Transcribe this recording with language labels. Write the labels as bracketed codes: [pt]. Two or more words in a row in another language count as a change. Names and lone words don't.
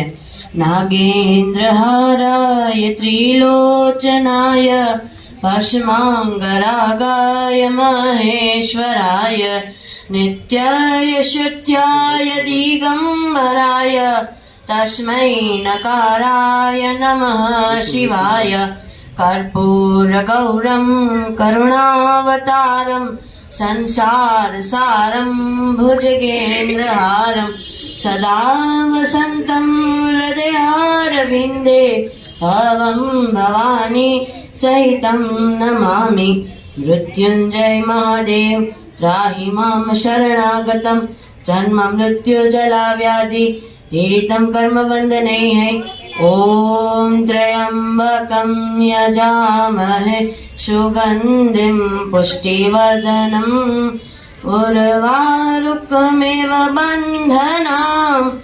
[sa] નાગેન્દ્ર હારાય ત્રિલોચનાય ભસ્માંગરાગાય મહેશ્વરાય નિત્યાય શુદ્ધાય દિગંબરાય તસ્મૈ નકારાય નમઃ શિવાય કર્પૂરગૌરમ કરુણાવતારમ संसारसारं भुजगेन्द्रहारं सदा वसन्तं हृदयारविन्दे भवं भवानी सहितं नमामि मृत्युञ्जय महादेव त्राहि मां शरणागतं जन्म मृत्यु जलाव्याधि पीडितं कर्मबन्धनैः ॐ त्र्यम्बकं यजामहे सुगन्धिं पुष्टिवर्धनम् उर्वारुकमेव बन्धनां